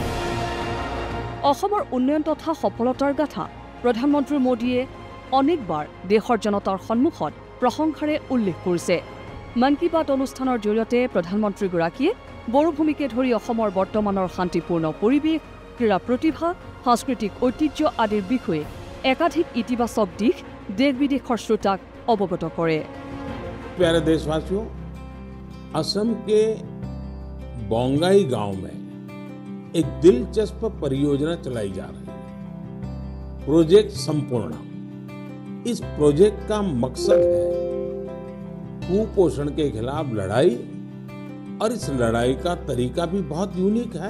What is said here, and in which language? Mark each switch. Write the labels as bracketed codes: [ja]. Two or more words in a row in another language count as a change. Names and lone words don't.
[as] অসমৰ উন্নয়ন তথা সফলতাৰ গাথা প্ৰধানমন্ত্ৰী মোদীয়ে অনেকবাৰ দেশৰ জনতাৰ সন্মুখত প্ৰশংসাৰে উল্লেখ কৰিছে। মন কী বাত অনুষ্ঠানৰ জৰিয়তে প্ৰধানমন্ত্ৰীগৰাকীয়ে বড়োভূমিকে ধৰি অসমৰ বৰ্তমানৰ শান্তিপূৰ্ণ পৰিৱেশ, ক্ৰীড়া প্ৰতিভা, সাংস্কৃতিক ঐতিহ্য আদিৰ বিষয়ে একাধিক ইতিবাচক দিশ দেশ বিদেশৰ শ্ৰোতাক অৱগত কৰে। [hi] प्यारे देशवासियों, असम के बोंगाई गांव में एक दिलचस्प परियोजना चलाई जा रही है, प्रोजेक्ट संपूर्ण। इस प्रोजेक्ट का मकसद है कुपोषण के खिलाफ लड़ाई, और इस लड़ाई का तरीका भी बहुत यूनिक है।